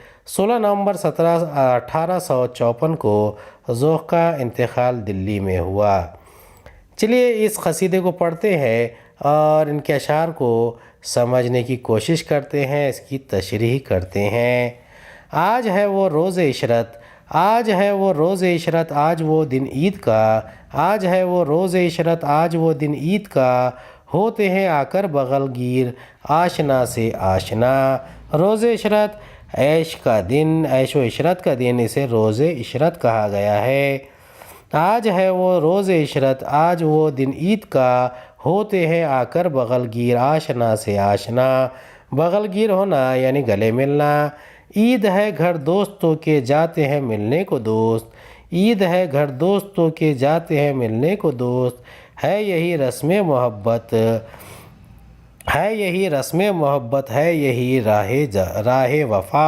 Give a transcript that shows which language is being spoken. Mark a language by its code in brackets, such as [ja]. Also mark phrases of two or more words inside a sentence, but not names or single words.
[ur] 16 نومبر 1854 کو ذوق کا انتقال دہلی میں ہوا. چلیے اس قصیدے کو پڑھتے ہیں اور ان کے اشعار کو سمجھنے کی کوشش کرتے ہیں، اس کی تشریح کرتے ہیں. آج ہے وہ روز عشرت, آج ہے وہ روز عشرت آج وہ دن عید کا، آج ہے وہ روز عشرت آج وہ دن عید کا، ہوتے ہیں آ کر بغل گیر آشنا سے آشنا۔ روز عشرت عیش کا دن، عیش و عشرت کا دن، اسے روز عشرت کہا گیا ہے۔ آج ہے وہ روز عشرت آج وہ دن عید کا، ہوتے ہیں آ کر بغل گیر آشنا سے آشنا۔ بغل گیر ہونا یعنی گلے ملنا۔ عید ہے گھر دوستوں کے جاتے ہیں ملنے کو دوست، عید ہے گھر دوستوں کے جاتے ہیں ملنے کو دوست، ہے یہی رسم محبت، ہے یہی رسم محبت، ہے یہی راہ وفا۔